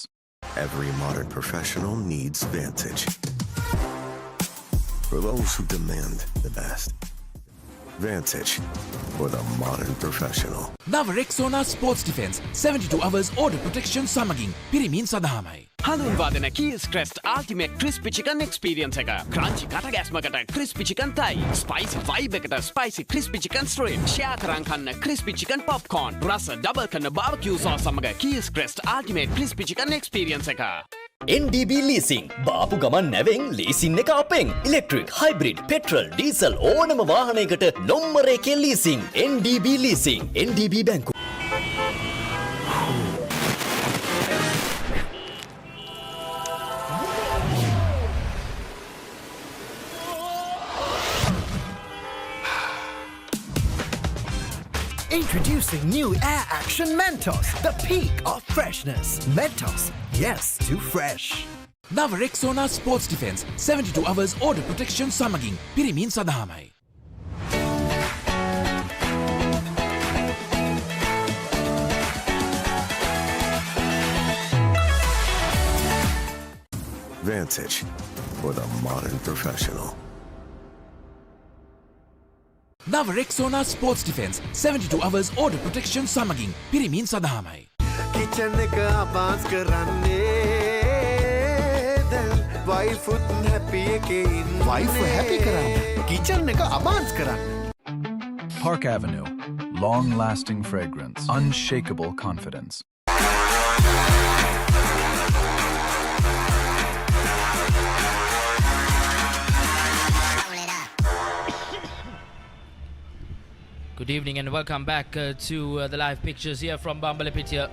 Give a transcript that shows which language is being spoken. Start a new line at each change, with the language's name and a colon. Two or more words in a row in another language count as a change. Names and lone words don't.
English: Every modern professional needs Vantage. For those who demand the best. Vantage for the modern professional.
Sinhala: Nava Rexona Sports Defense
English: 72 hours order protection
Sinhala: සමගින් පිරිමින් සඳහාමයි. හඳුන්වාදන කීස් ක්‍රෙස්ට්
English: ultimate crispy chicken experience
Sinhala: එක. ක්‍රන්චි කටගැස්මකට
English: crispy chicken thigh. spicy vibe
Sinhala: එකට
English: spicy crispy chicken strip.
Sinhala: ෂෙයා කරන් කන්න
English: crispy chicken popcorn.
Sinhala: රස ඩබල් කරන
English: barbecue sauce
Sinhala: සමග කීස් ක්‍රෙස්ට්
English: ultimate crispy chicken experience
Sinhala: එක. NDB Leasing. බාපු ගමන් නැවෙන් ලීසින් එක අපෙන්.
English: electric, hybrid, petrol, diesel
Sinhala: ඕනම වාහනයකට නොම්බරේකේ ලීසින්. NDB Leasing. NDB බැංකුව.
English: Introducing new Air Action Mentos, the peak of freshness. Mentos, yes to fresh.
Sinhala: Nava Rexona Sports Defense
English: 72 hours order protection
Sinhala: සමගින් පිරිමින් සඳහාමයි.
English: Vantage for the modern professional.
Sinhala: Nava Rexona Sports Defense
English: 72 hours order protection
Sinhala: සමගින් පිරිමින් සඳහාමයි. කිචන් එක අබාස් කරන්නේ දැන් වයිෆුත් හැපි එකේ ඉන්නේ.
English: wife happy
Sinhala: කරන්න කිචන් එක අබාන්ස් කරන්න.
English: Park Avenue. Long-lasting fragrance. Unshakable confidence. Good evening and welcome back to the live pictures here from Bambalapitiya.